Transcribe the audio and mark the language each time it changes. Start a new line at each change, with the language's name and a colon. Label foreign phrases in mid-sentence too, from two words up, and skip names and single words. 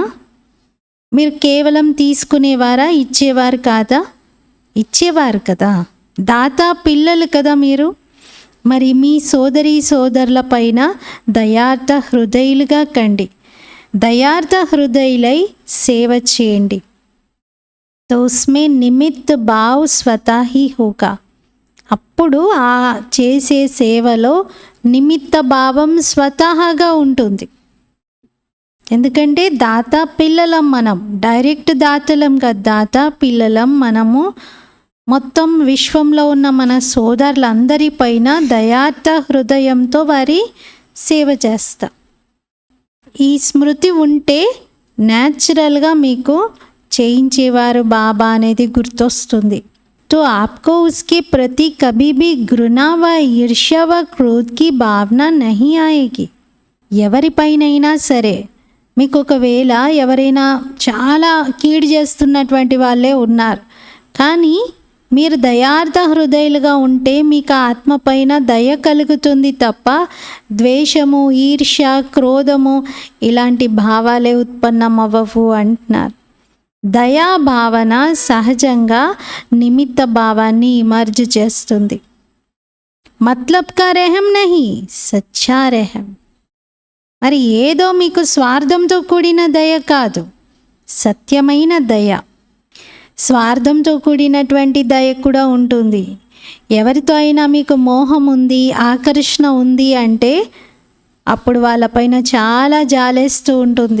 Telugu: మీరు కేవలం తీసుకునేవారా? ఇచ్చేవారు కాదా? ఇచ్చేవారు కదా. దాతా పిల్లలు కదా మీరు. మరి మీ సోదరీ సోదరుల పైన దయార్థ హృదయులుగా కండి. దయార్థ హృదయులై సేవ చేయండి.
Hindi: तो उसमें निमित्त भाव स्वतः ही होगा.
Telugu: అప్పుడు ఆ చేసే సేవలో నిమిత్త భావం స్వతహాగా ఉంటుంది. ఎందుకంటే దాతా పిల్లలం మనం, డైరెక్ట్ దాతలం కదా, దాతా పిల్లలం మనము. మొత్తం విశ్వంలో ఉన్న మన సోదరులందరిపైన దయార్థ హృదయంతో వారి సేవ చేస్తాం. ఈ స్మృతి ఉంటే న్యాచురల్గా మీకు చేయించేవారు బాబా అనేది గుర్తొస్తుంది.
Hindi: तो आपको उसके प्रति कभी भी घृणा व ईर्ष्या व क्रोध की भावना नहीं आएगी.
Telugu: ఎవరిపైనైనా సరే మీకు ఒకవేళ ఎవరైనా చాలా కీడు చేస్తున్నటువంటి వాళ్ళే ఉన్నారు, కానీ మీరు దయార్థ హృదయులుగా ఉంటే మీకు ఆత్మ పైన దయ కలుగుతుంది తప్ప ద్వేషము, ఈర్ష్య, క్రోధము ఇలాంటి భావాలే ఉత్పన్నమవ్వవు అంటున్నారు. దయా భావన సహజంగా నిమిత్త భావాన్ని ఇమర్జ్ చేస్తుంది.
Hindi: मतलब का रहम नहीं, सच्चा रहम.
Telugu: మరి ఏదో మీకు స్వార్థంతో కూడిన దయ కాదు, సత్యమైన దయ. స్వార్థంతో కూడినటువంటి దయ కూడా ఉంటుంది. ఎవరితో అయినా మీకు మోహం ఉంది, ఆకర్షణ ఉంది అంటే అప్పుడు వాళ్ళపైన చాలా జాలేస్తూ ఉంటుంది.